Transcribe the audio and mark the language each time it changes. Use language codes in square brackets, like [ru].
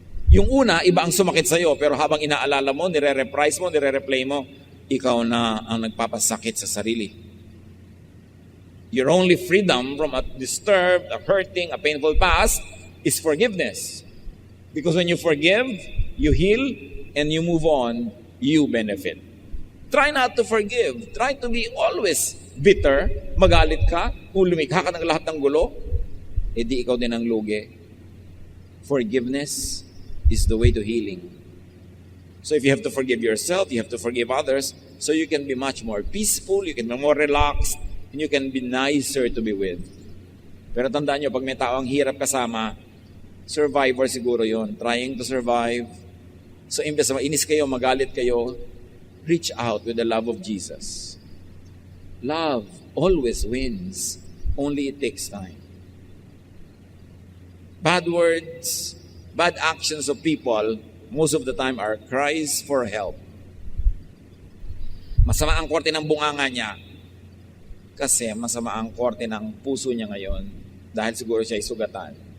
[tl] Yung una, iba ang sumakit sa'yo, pero habang inaalala mo, nire-reprise mo, nire-replay mo, ikaw na ang nagpapasakit sa sarili. [en] Your only freedom from a disturbed, a hurting, a painful past is forgiveness. Because when you forgive, you heal, and you move on, you benefit. Try not to forgive. Try to be always bitter. [tl] Magalit ka, kung lumikha ka ng lahat ng gulo, di ikaw din ang lugi. [en] Forgiveness is the way to healing. So if you have to forgive yourself, you have to forgive others, so you can be much more peaceful, you can be more relaxed, and you can be nicer to be with. [tl] Pero tandaan nyo, pag may taong hirap kasama, survivor siguro yon, [en] trying to survive. So [tl] imbes na mainis kayo, magalit kayo, [en] reach out with the love of Jesus. Love always wins. Only it takes time. Bad words, bad actions of people, most of the time are cries for help. [tl] Masama ang korte ng bunganga niya, kasi masama ang korte ng puso niya ngayon dahil siguro siya ay sugatan.